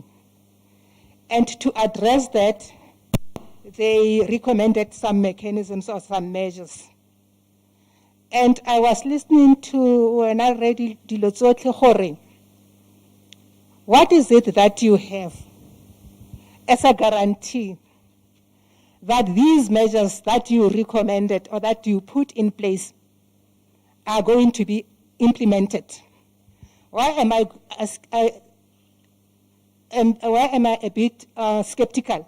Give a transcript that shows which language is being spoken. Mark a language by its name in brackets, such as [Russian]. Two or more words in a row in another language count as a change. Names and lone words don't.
[English] And to address that, they recommended some mechanisms or some measures. And I was listening to when I read [Tswana] dilo tsotlhe gore, [English] what is it that you have as a guarantee that these measures that you recommended or that you put in place are going to be implemented? Why am I a bit skeptical?